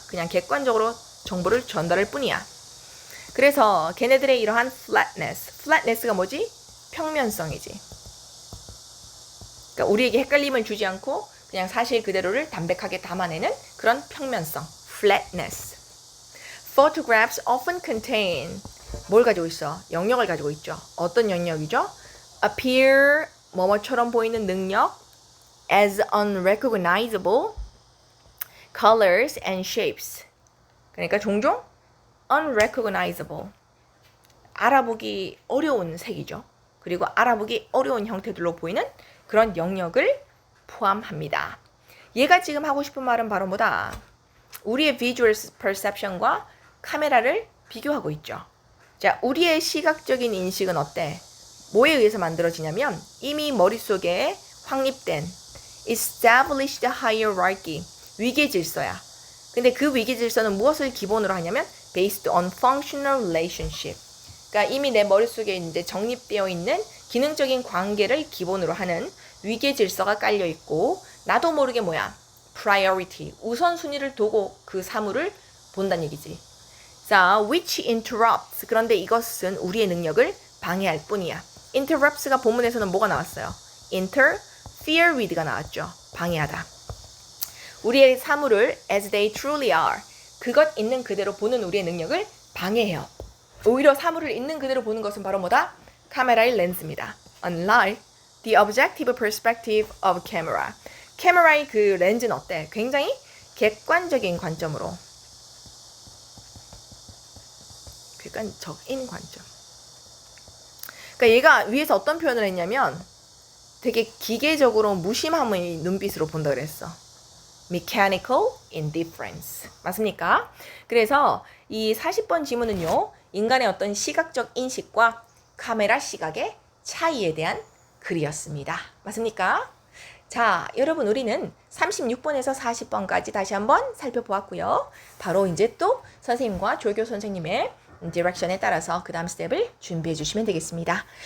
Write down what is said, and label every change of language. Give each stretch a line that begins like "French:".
Korean: 그냥 객관적으로 정보를 전달할 뿐이야. 그래서 걔네들의 이러한 flatness가 뭐지? 평면성이지. 그러니까 우리에게 헷갈림을 주지 않고 그냥 사실 그대로를 담백하게 담아내는 그런 평면성, flatness.
English: Photographs often contain,
Korean: 뭘 가지고 있어? 영역을 가지고 있죠. 어떤 영역이죠?
English: appear,
Korean: 뭐뭐처럼 보이는 능력,
English: as unrecognizable colors and shapes.
Korean: 그러니까 종종 unrecognizable, 알아보기 어려운 색이죠. 그리고 알아보기 어려운 형태들로 보이는 그런 영역을 포함합니다. 얘가 지금 하고 싶은 말은 바로 뭐다? 우리의 visual perception과 카메라를 비교하고 있죠. 자, 우리의 시각적인 인식은 어때? 뭐에 의해서 만들어지냐면 이미 머릿속에 확립된 established hierarchy, 위계 질서야. 근데 그 위계 질서는 무엇을 기본으로 하냐면
English: based on functional relationship.
Korean: 그러니까 이미 내 머릿속에 이제 정립되어 있는 기능적인 관계를 기본으로 하는 위계 질서가 깔려 있고 나도 모르게 뭐야?
English: priority.
Korean: 우선순위를 두고 그 사물을 본다는 얘기지.
English: 자, which interrupts.
Korean: 그런데 이것은 우리의 능력을 방해할 뿐이야. interrupts가 본문에서는 뭐가 나왔어요? interfere with가 나왔죠. 방해하다. 우리의 사물을
English: as they truly are.
Korean: 그것 있는 그대로 보는 우리의 능력을 방해해요. 오히려 사물을 있는 그대로 보는 것은 바로 뭐다? 카메라의 렌즈입니다.
English: Unlike the objective perspective of camera.
Korean: 카메라의 그 렌즈는 어때? 굉장히 객관적인 관점으로. 객관적인 관점. 그러니까 얘가 위에서 어떤 표현을 했냐면 되게 기계적으로 무심함의 눈빛으로 본다 그랬어.
English: Mechanical indifference.
Korean: 맞습니까? 그래서 이 40번 지문은요. 인간의 어떤 시각적 인식과 카메라 시각의 차이에 대한 글이었습니다. 맞습니까? 자, 여러분 우리는 36번에서 40번까지 다시 한번 살펴보았고요. 바로 이제 또 선생님과 조교 선생님의 디렉션에 따라서 그 다음 스텝을 준비해 주시면 되겠습니다.